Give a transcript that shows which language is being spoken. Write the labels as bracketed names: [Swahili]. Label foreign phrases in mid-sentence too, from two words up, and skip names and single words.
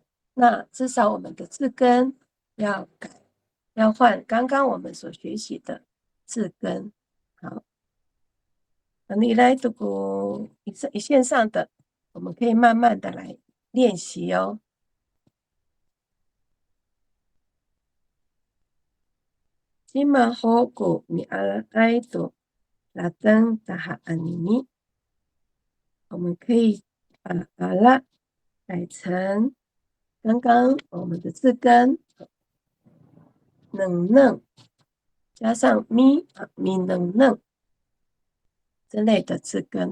[Chinese] 那至少我们的字根要改，要换刚刚我们所学习的字根。好，你来读过一线上的，我们可以慢慢的来练习哦。 [Amis] Jimahoku mi ala aitu lateng taha anini。 [Chinese] 我们可以把阿拉改成刚刚我们的字根能加上咪能之类的字根。